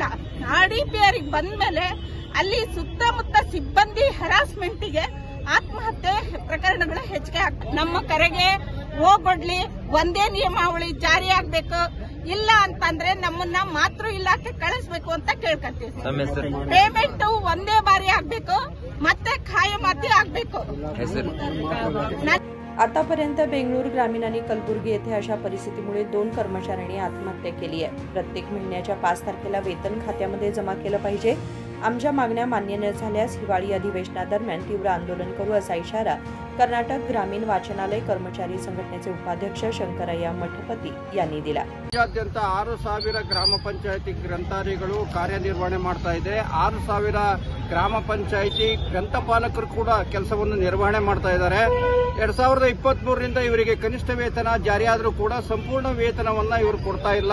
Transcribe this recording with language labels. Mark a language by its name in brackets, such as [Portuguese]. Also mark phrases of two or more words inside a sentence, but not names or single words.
[Kannada] RDPR ಬಂದ್ಮೇಲೆ ಅಲ್ಲಿ ಸುತ್ತಮುತ್ತ ಸಿಬ್ಬಂದಿ ಹೆರಾಸ್ಮೆಂಟ್ಗೆ ಆತ್ಮಹತ್ಯೆ ಪ್ರಕರಣಗಳು ಹೆಚ್ಚಿಗೆ ಆಗ್ತವೆ। ನಮ್ಮ ಕರೆಗೆ ಹೋಗೊಡ್ಲಿ ಒಂದೇ ನಿಯಮಾವಳಿ ಜಾರಿ ಆಗ್ಬೇಕು, ಇಲ್ಲ ಅಂತಂದ್ರೆ ನಮ್ಮನ್ನ ಮಾತೃ ಇಲಾಖೆ ಕಳಿಸ್ಬೇಕು ಅಂತ ಕೇಳ್ಕೊತೀವಿ। ಪೇಮೆಂಟ್ ಒಂದೇ ಬಾರಿ ಆಗ್ಬೇಕು, ಮತ್ತೆ ಖಾಯಮಾತಿ ಆಗ್ಬೇಕು। [Marathi] आतापर्यंत बेंगळुरू ग्रामीण आणि कलबुर्गी येथे अशा परिस्थितीमुळे 2 कर्मचाऱ्यांनी आत्महत्या केली आहे। प्रत्येक महिन्याच्या 5 तारखेला वेतन खात्यामध्ये जमा केलं पाहिजे। आमच्या मागण्या मान्य न झाल्यास हिवाळी अधिवेशनादरम्यान तीव्र आंदोलन करू असा इशारा कर्नाटक ग्रामीण वाचनालय कर्मचारी संघटनेचे उपाध्यक्ष शंकरಯ್ಯ ಮಠಪತಿ यांनी दिला। [Kannada] ರಾಜ್ಯಾದ್ಯಂತ 6,000 ಗ್ರಾಮ ಪಂಚಾಯಿತಿ ಗ್ರಂಥಾಲಯಗಳು ಕಾರ್ಯನಿರ್ವಹಣೆ ಮಾಡ್ತಾ ಇದೆ। 6,000 ಗ್ರಾಮ ಪಂಚಾಯಿತಿ ಗ್ರಂಥಪಾಲಕರು ಕೂಡ ಕೆಲಸವನ್ನು ನಿರ್ವಹಣೆ ಮಾಡ್ತಾ ಇದ್ದಾರೆ। 2023ರಿಂದ ಇವರಿಗೆ ಕನಿಷ್ಠ ವೇತನ ಜಾರಿಯಾದರೂ ಕೂಡ ಸಂಪೂರ್ಣ ವೇತನವನ್ನ ಇವರು ಕೊಡ್ತಾ ಇಲ್ಲ।